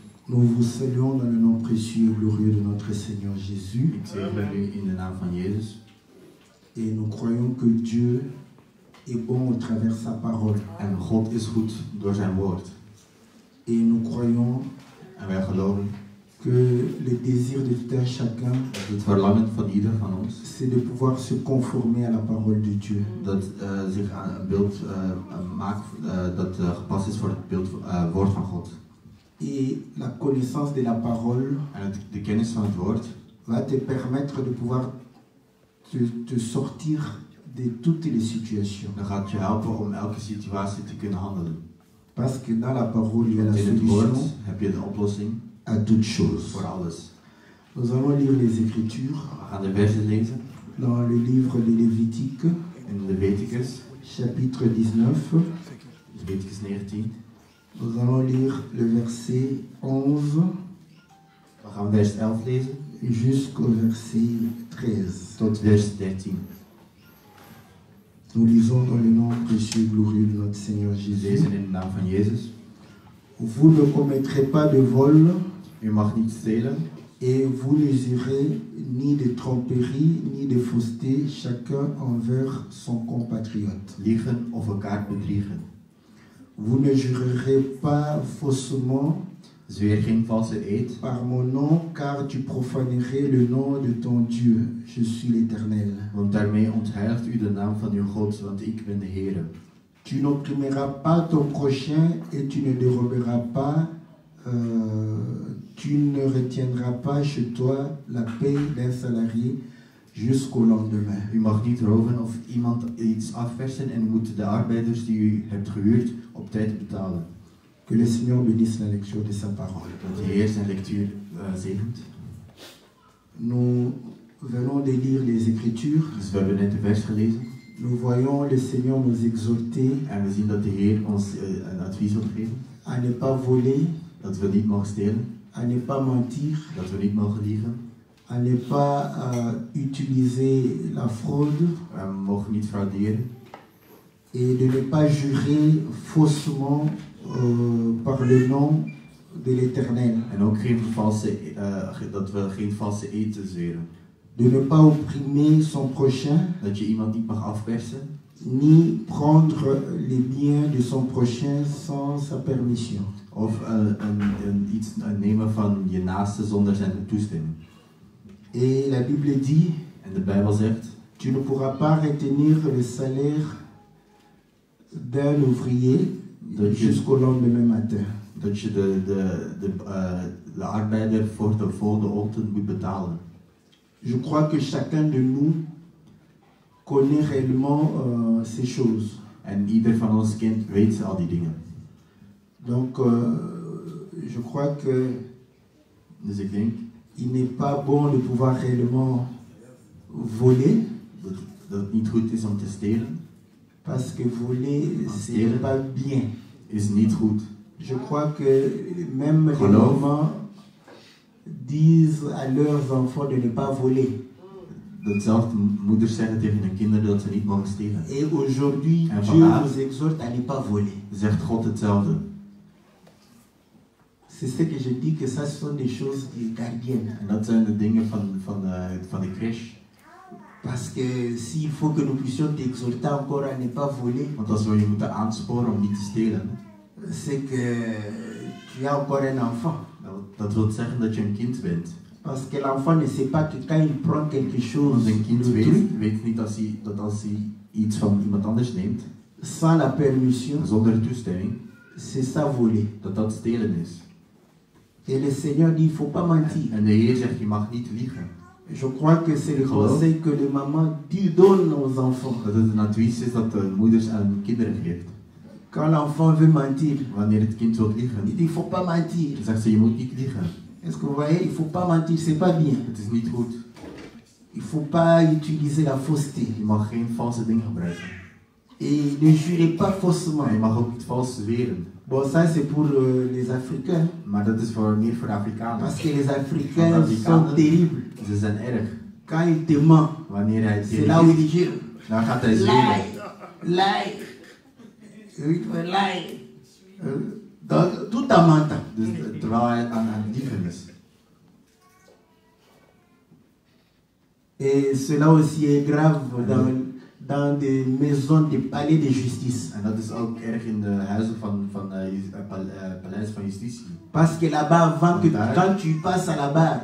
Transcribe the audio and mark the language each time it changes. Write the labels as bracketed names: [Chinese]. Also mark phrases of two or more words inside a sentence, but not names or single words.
[French] Nous vous saluons dans le nom précieux et glorieux de notre Seigneur Jésus. [Dutch] Ik zegen u in de naam van Jezus. [French] Et nous croyons que Dieu est bon au travers de sa parole. [Dutch] En God is goed door zijn woord. [French] Et nous croyons [Dutch] En wij geloven [French] que le désir de tout un chacun, [Dutch] dat het verlangen van ieder van ons, [French] c'est de pouvoir se conformer à la parole de Dieu. [Dutch] dat zich aan een beeld maakt dat gepast is voor het beeld, woord van God. [French] Et la connaissance de la parole [Dutch] En de kennis van het woord [French] va te permettre de pouvoir te sortir de toutes les situations. [Dutch] dan gaat je helpen om elke situatie te kunnen handelen. [French] Parce que dans la parole, il y a la [Dutch] Want in het woord [French] solution [Dutch] heb je de oplossing [French] à toutes choses. [Dutch] voor alles. [French] Nous allons lire les Écritures [Dutch] We gaan de versen lezen [French] dans le livre de Lévitique, [Dutch] in Leviticus, [French] chapitre 19. [Dutch] Leviticus 19. [French] Nous allons lire le verset 11 [Dutch] We gaan vers 11 lezen [French] jusqu'au verset 13. [Dutch] tot vers 13. [French] Nous lisons dans le nom précieux et glorieux de notre Seigneur [Dutch] We [French] Jésus. [Dutch] lezen in de naam van Jezus. [French] Vous ne commettrez pas de vol [Dutch] U mag niet stelen [French] et vous n'userez ni de tromperie ni de fausseté, chacun envers son compatriote. [Dutch] liegen of elkaar bedriegen. [French] Vous ne jurerez pas faussement [Dutch] Zweer geen valse eed, [French] par mon nom, car tu profanerais le nom de ton Dieu. Je suis l'Éternel. [Dutch] want daarmee ontheiligt u de naam van uw God, want ik ben de Heere. [French] Tu n'opprimeras pas ton prochain et tu ne déroberas pas, tu ne retiendras pas chez toi la paie d'un salarié jusqu'au lendemain. [Dutch] U mag niet roven of iemand iets afpersen en u moet de arbeiders die u hebt gehuurd op tijd betalen. [French] Que le Seigneur bénisse la lecture de sa parole. [Dutch] Dat de Heer zijn lectuur zegent. [French] Nous venons de lire les Écritures. [Dutch] Dus we hebben net de vers gelezen [French] Nous voyons le Seigneur nous exhorter [Dutch] en we zien dat de Heer ons een advies wil geven. [French] à ne pas voler, [Dutch] Dat we niet mogen stelen, [French] à ne pas mentir, [Dutch] dat we niet mogen liegen. [French] à ne pas utiliser la fraude [Dutch] We mogen niet frauderen. [French] et de ne pas jurer faussement par le nom de l'Éternel. [Dutch] En ook geen valse, dat we geen valse eed zweren. [French] De ne pas opprimer son prochain, [Dutch] Dat je iemand niet mag afpersen. [French] ni prendre les biens de son prochain sans sa permission. [Dutch] Of iets nemen van je naaste zonder zijn toestemming. [French] Et la Bible dit, [Dutch] En de Bijbel zegt, [French] tu ne pourras pas retenir le salaire d'un ouvrier jusqu'au lendemain matin. [Dutch] dat je de arbeider voor de volgende ochtend moet betalen. [French] Je crois que chacun de nous connaît réellement ces choses. [Dutch] En ieder van ons weet al die dingen. [French] Donc, je crois que [Dutch] Dus ik denk [French] il n'est pas bon de pouvoir réellement voler, [Dutch] dat het niet goed is om te stelen. [French] parce que voler, c'est pas bien. [Dutch] Is niet goed. [French] Je crois que même les [Dutch] Geloof. [French] mamans disent à leurs enfants de ne pas voler. [Dutch] Datzelfde moeders zeggen tegen hun kinderen dat ze niet mogen stelen. [French] Et aujourd'hui, [Dutch] En [French] Dieu [Dutch] vandaag [French] nous exhorte à ne pas voler. [Dutch] zegt God hetzelfde. [French] C'est ce que je dis, que ça ce sont des choses gardiennes. [Dutch] En dat zijn de dingen van de crash. [French] Parce que s'il faut que nous puissions t'exhorter encore à ne pas voler, [Dutch] Want als we je moeten aansporen om niet te stelen, [French] c'est que tu as encore un enfant. [Dutch] dat wil zeggen dat je een kind bent. [French] Parce que l'enfant ne sait pas que quand il prend quelque chose, [Dutch] Want een kind [French] d'autrui, [Dutch] weet niet dat als hij iets van iemand anders neemt, [French] sans la permission, [Dutch] zonder toestemming, [French] c'est ça voler. [Dutch] dat stelen is. [French] Et le Seigneur dit, il ne faut pas mentir. [Dutch] En de Heer zegt, je mag niet liegen. [French] Je crois que c'est le [Dutch] Geloof. [French] conseil que les mamans donnent aux enfants. [Dutch] Dat het een advies is dat de moeders aan hun kinderen geeft. [French] Quand l'enfant veut mentir, [Dutch] Wanneer het kind wil [French] il [Dutch] liegen, [French] dit, il ne faut pas mentir. [Dutch] dan zegt ze, je moet niet liegen. [French] Est-ce que vous voyez, il ne faut pas mentir, c'est pas bien. [Dutch] Het is niet goed. [French] Il ne faut pas utiliser la fausseté. [Dutch] Je mag geen valse dingen gebruiken. [French] Et ne jurez pas faussement. [Dutch] Maar je mag ook niet vals zweren. [French] Bon, ça c'est pour les Africains. [Dutch] Maar dat is meer voor Afrikanen. [French] Parce que les Africains sont terribles. [Dutch] Ze zijn erg. [French] Quand il te ment, [Dutch] Wanneer hij [French] c'est là où il jure. [Dutch] dan gaat hij zweren. Lie. Lie. [French] Donc, tout en mentant. [Dutch] Dus terwijl hij aan het liegen is. [French] Et cela aussi est grave dans des maisons, des palais de justice. [Dutch] En dat is ook erg in de huizen van paleis van justitie. [French] Parce que là-bas, quand tu passes à la barre,